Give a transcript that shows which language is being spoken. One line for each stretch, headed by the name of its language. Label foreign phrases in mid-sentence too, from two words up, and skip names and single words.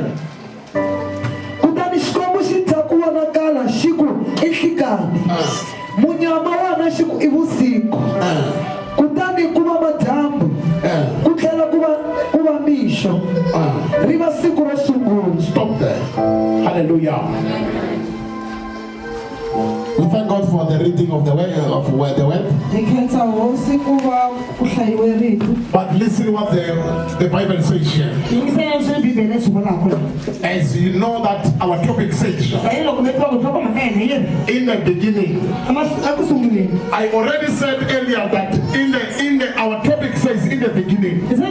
Tsonga: Kutani Xikwembu xi thya ku vonakala xi ku i nhlikani. Munyama wona xi ku i vusiku. Kutani ku va madyambu. Ku tlhela ku va mixo. Ri va siku ro sungula.
English: Stop there. Hallelujah. We thank God for the reading of the word. But listen what the Bible says here. As you know that our topic says, in the beginning, I already said earlier that our topic says in the beginning.